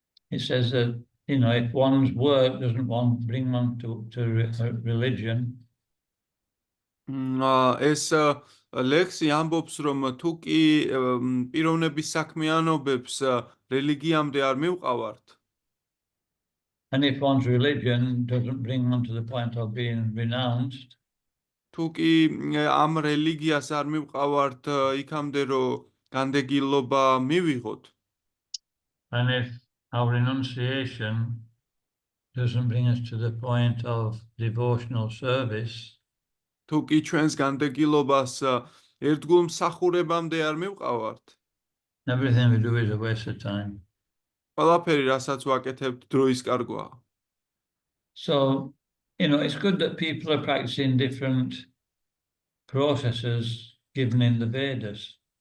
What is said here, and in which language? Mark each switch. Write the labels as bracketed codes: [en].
[en] It says that, if one's work doesn't bring one to religion, [ka] ეს ლექსი ამბობს, რომ თუ კი პიროვნების საქმიანობებს რელიგიამდე არ მივყავართ, [en] and if one's religion doesn't bring one to the point of being renounced, [ka] თუ კი ამ რელიგიას არ მივყავართ იქამდე, რომ განდეგილობა მივიღოთ, [en] and if our renunciation doesn't bring us to the point of devotional service, [ka] თუ კი ჩვენს განდეგილობას ერთგულ მსახურებამდე არ მივყავართ, [en] everything we do is a waste of time. [ka] ყველაფერი, რასაც ვაკეთებთ, დროის კარგვაა. [en] So, it's good that people are practicing different processes given in the Vedas.